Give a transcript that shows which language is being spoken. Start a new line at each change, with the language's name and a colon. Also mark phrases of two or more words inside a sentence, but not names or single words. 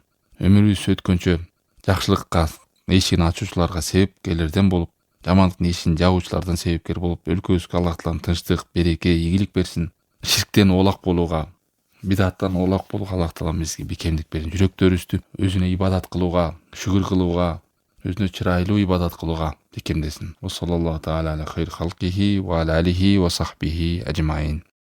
Kyrgyz: Өмүрүбүз өткөнчө жакшылыкка эшигин ачуучуларга себепкерлерден болуп, жамандыктын эшигин жабуучулардан себепкер болуп, өлкөбүзгө Аллах таалам тынчтык, береке, ийгилик берсин. Ширктен оолак болууга, бидаттан оолак болууга Аллах таалам бизге бекемдик берсин. Жүрөктөрүбүздү өзүнө ибадат кылууга, шүгүр кылууга, өзүнө чырайлуу ибадат кылууга бекемдесин.
Arabic: صلى الله تعالى على خير خلقه وعلى آله وصحبه أجمعين.